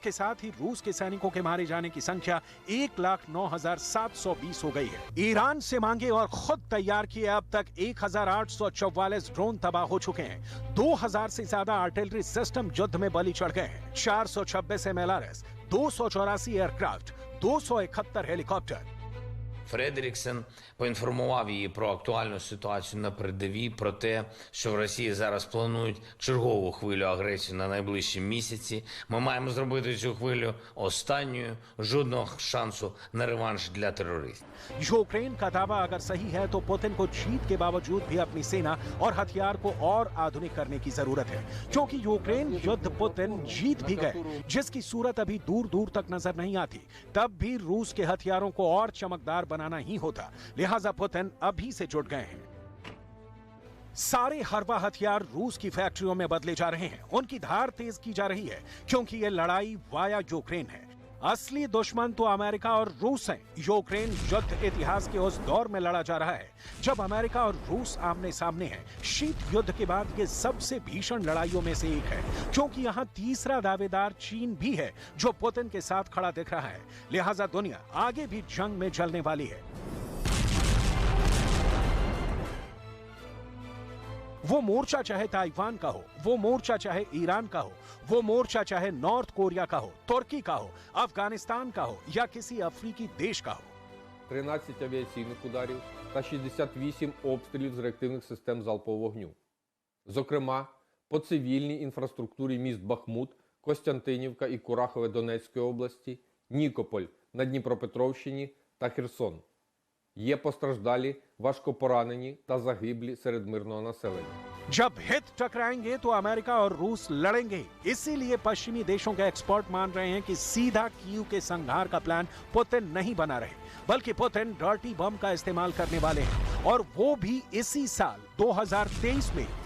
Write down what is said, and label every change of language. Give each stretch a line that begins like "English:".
Hindi: इसके साथ ही रूस के सैनिकों के मारे जाने की संख्या 1,09,720 हो गई है। ईरान से मांगे और खुद तैयार किए अब तक 1,844 ड्रोन तबाह हो चुके हैं। 2,000 से ज्यादा आर्टिलरी सिस्टम युद्ध में बलि चढ़ गए हैं। 426 MLRS, 284 एयरक्राफ्ट, 271 हेलीकॉप्टर।
Ukrainian: Фредріксен поінформував її про актуальну ситуацію на передовій, про те, що в Росії зараз планують чергову хвилю агресії на найближчі місяці. Ми маємо зробити цю хвилю останньою, жодного шансу на реванш для терористів.
Hindi: यूक्रेन का दावा अगर सही है तो पुतिन को जीत के बावजूद भी अपनी सेना और हथियार को और आधुनिक करने की जरूरत है, क्योंकि यूक्रेन युद्ध पुतिन जीत भी गए, जिसकी सूरत अभी दूर दूर तक नजर नहीं आती। तब भी रूस के हथियारों को और चमकदार बनाना ही होता, लिहाजा पुतिन अभी से जुट गए हैं। सारे हरबा हथियार रूस की फैक्ट्रियों में बदले जा रहे हैं, उनकी धार तेज की जा रही है, क्योंकि ये लड़ाई वाया यूक्रेन है। असली दुश्मन तो अमेरिका और रूस हैं। यूक्रेन युद्ध इतिहास के उस दौर में लड़ा जा रहा है जब अमेरिका और रूस आमने सामने हैं। शीत युद्ध के बाद ये सबसे भीषण लड़ाइयों में से एक है, क्योंकि यहाँ तीसरा दावेदार चीन भी है जो पुतिन के साथ खड़ा दिख रहा है। लिहाजा दुनिया आगे भी जंग में जलने वाली है। वो मोर्चा चाहे ताइवान का हो, वो मोर्चा चाहे ईरान का हो, वो मोर्चा चाहे नॉर्थ कोरिया का हो, तुर्की का हो, अफगानिस्तान का हो या किसी अफ्रीकी देश का हो.
Ukrainian: 13 авіаційних ударів та 68 обстрілів з реактивних систем залпового вогню. Зокрема, по цивільній інфраструктурі міст Бахмут, Костянтинівка і Курахове Донецької області, Нікополь на Дніпропетровщині та Херсон. Є постраждалі, важкопоранені та загиблі серед мирного населення.
Hindi: जब हित टकराएंगे तो अमेरिका और रूस लड़ेंगे. इसीलिए पश्चिमी देशों के एक्सपर्ट मान रहे हैं कि सीधा कीव के संहार का प्लान पुतिन नहीं बना रहे, बल्कि पुतिन डर्टी बम का इस्तेमाल करने वाले हैं, और वो भी इसी साल 2023 में.